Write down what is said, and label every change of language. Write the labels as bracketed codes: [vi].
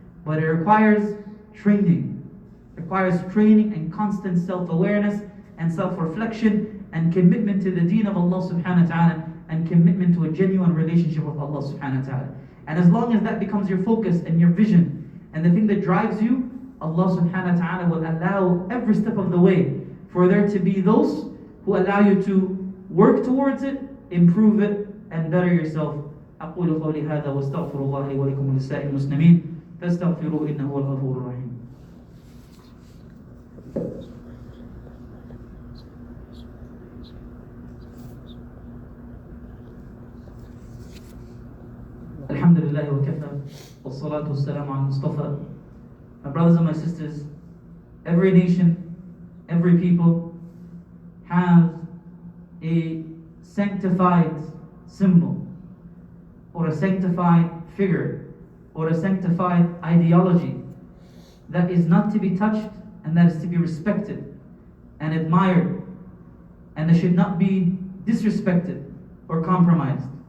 [en] But it requires training. It requires training and constant self-awareness and self-reflection and commitment to the deen of Allah subhanahu wa ta'ala and commitment to a genuine relationship with Allah subhanahu wa ta'ala. And as long as that becomes your focus and your vision and the thing that drives you, Allah subhanahu wa ta'ala will allow every step of the way for there to be those who allow you to work towards it, improve it, and better yourself. [ar] أقول قولي هذا واستغفر الله لي ولكم ولسائر المسلمين فاستغفروه إنه هو الغفور الرحيم. الحمد لله وكفى والصلاة والصلاة والسلام على المصطفى. [en] My brothers and my sisters, every nation, every people have a sanctified symbol or a sanctified figure or a sanctified ideology that is not to be touched and that is to be respected and admired and that should not be disrespected or compromised.